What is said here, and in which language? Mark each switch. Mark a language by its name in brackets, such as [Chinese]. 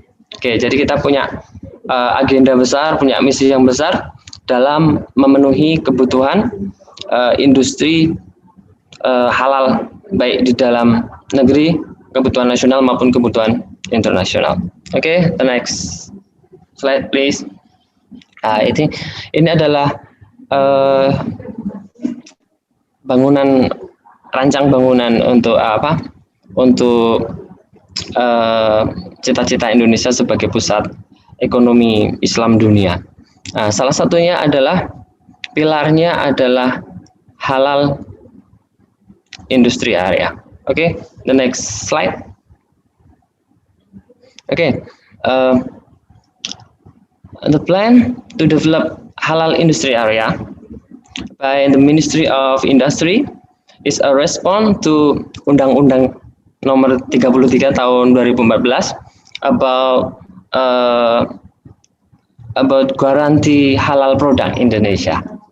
[Indonesian] Oke, jadi kita punya agenda besar, punya misi yang besar dalam memenuhi kebutuhan industri halal, baik di dalam negeri, kebutuhan nasional maupun kebutuhan internasional. [English] Oke, the next slide please. [Indonesian] Ini adalah rancang bangunan untuk apa? Untuk cita-cita Indonesia sebagai pusat ekonomi Islam dunia. Salah satunya adalah pilarnya adalah halal industri area. [English] Oke, the next slide. Oke, the plan to develop halal industry area by the Ministry of Industry is a response to Undang-Undang Nomor 33 Tahun 2014 about guarantee halal product Indonesia.